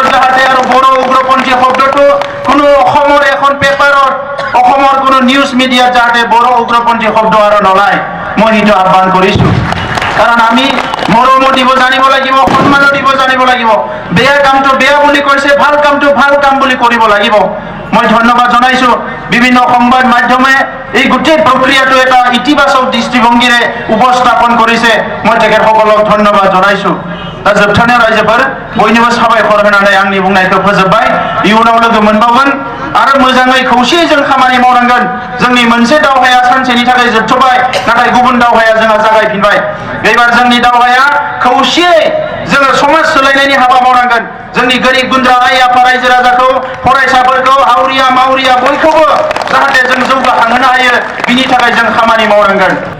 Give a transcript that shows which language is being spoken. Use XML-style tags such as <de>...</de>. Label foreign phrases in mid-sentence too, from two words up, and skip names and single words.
<as>যাতে আৰু বড়ো উগ্ৰপন্থী শব্দটো কোনো অসমৰ এখন পেপাৰত অসমৰ কোনো নিউজ মিডিয়াত যাতে বড়ো উগ্ৰপন্থী শব্দ আৰু নলায় মই সেইটো আহ্বান কৰিছো কাৰণ আমি মৰমো দিব জানিব লাগিব সন্মানো দিব জানিব লাগিব বেয়া কামটো বেয়া বুলি কৈছে ভাল কামটো ভাল কাম বুলি কৰিব লাগিব মই ধন্যবাদ জনাইছো বিভিন্ন সংবাদ মাধ্যমে এই গোটেই প্ৰক্ৰিয়াটো এটা ইতিবাচক দৃষ্টিভংগীৰে উপস্থাপন কৰিছে মই তেখেতসকলক ধন্যবাদ জনাইছো</as> <brx>दा जोबथारनायाव रायजोफोर बयनिबो साबायखर होनानै आंनि बुंनायखौ फोजोबबाय इयुनाव लोगो मोनबावगोन आरो मोजाङै खौसेयै जों खामानि मावनांगोन जोंनि मोनसे दावहाया सानसेनि थाखाय जोबथ'बाय नाथाय गुबुन दावहाया जोंहा जागायफिनबाय एबार जोंनि दावहाया खौसेयै जोङो समाज सोलायनायनि हाबा मावनांगोन जोंनि गोरिब गुन्द्रा आइ आफा रायजो राजाखौ फरायसाफोरखौ आवरिया मावरिया बयखौबो जाहाथे जों जौगाखांहोनो हायो बिनि थाखाय जों खामानि मावनांगोन</brx>